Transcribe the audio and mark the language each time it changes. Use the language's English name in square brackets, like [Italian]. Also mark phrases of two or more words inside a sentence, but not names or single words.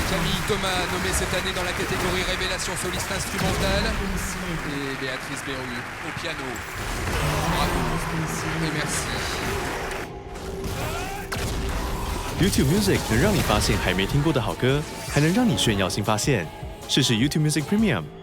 [French] Camille Thomas, nommée cette année dans la catégorie Révélation soliste instrumentale. Et Béatrice Berru au piano. Bravo. Et merci. [Chinese] YouTube Music 能让你发现还没听过的好歌，还能让你炫耀新发现。试试 YouTube Music Premium。